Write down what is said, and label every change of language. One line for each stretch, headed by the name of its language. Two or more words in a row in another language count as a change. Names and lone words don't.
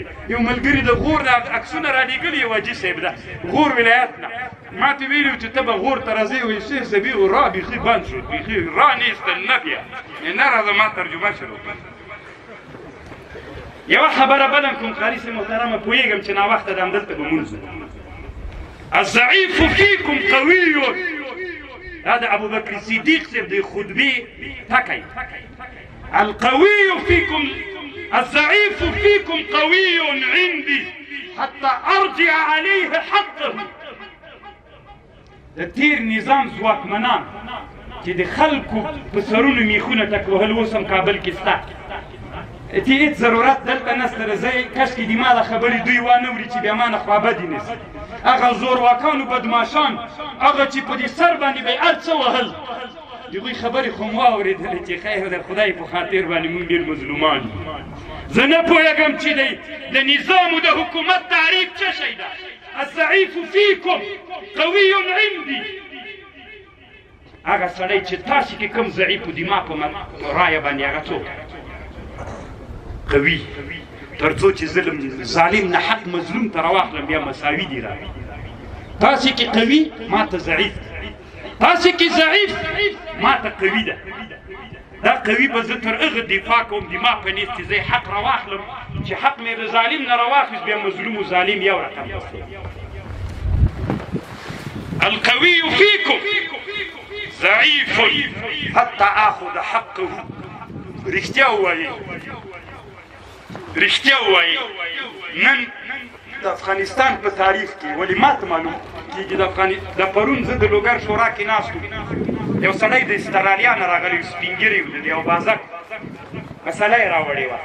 Pashto: یو ملګري د غور د عکسونه رالېږلي یو حاجي صاحب ده غور ولایت نه، ما ته ویلي چې ته به غور ته راځې، وایي شیخ صاحب یې را بیخي بند شو، بیخي را نیستل نه بیا نه راځه، ما ترجمه شروع کړه. یوه خبره بله کوم قاري صاحب محترمه، پوهېږم چې ناوخته ده همدلته به مونځ
Arabic: الضعیف فیکم قوی،
Pashto: دا د ابوبکر صدیق صاحب د خطبې ټکی.
Arabic: القوي فيكم الضعيف فيكم قوي عندي حتى ارجع عليه حقه.
Pashto: د تیر نظام ځواکمنان چې د خلکو په سرونو میخونه ټک وهل اوس هم کابل کې سته، ته هېڅ ضرورت دلته نسته. راځئ کاشکې د ما د خبرې دوی وانه وري چې بیا ما نه خوابدي نیسي. هغه زورواکانو بدماشان هغه چې په دې سر باندې به یې هر څه وهل، د هغوی خبرې خو مو واورېدلې چې خیر د خدای په خاطر باندې مونږ ډېر مظلومان یو. زه نه پوهېږم چې د نظام او د حکومت تعریف څه شی ده.
Arabic: الضعیف فیکم قوي عندي،
Pashto: هغه سړی چې تاسې کې کوم ضعیف و دما په رایه باندې هغه څوک قوي، تر څو چې ظالم نه حق مظلوم ته راواخلم بیا مساوي دي را. تاسې کې قوي ما ته ضعیف، تاسې کې ضعیف ما ته قوي ده. دا قوي به زه تر هغه دفاع کوم د ما په نیز چې زه حق راواخلم، چې حق مې د ظالم نه راواخیست بیا مظلوم و ظالم یو رقم دی.
Arabic: القوي فيكم ضعيف حتى آخذ حقه.
Pashto: رښتیا ووایئ، رښتیا ووایئ. نن د افغانستان په تاریخ کې ولې ماته معلوم کېږي د پرون زه د لوګر شورا کې ناست وم، یو سړی د استرالیا نه راغلی سپین ږیری و، د یو بازک مسله یې راوړې وه.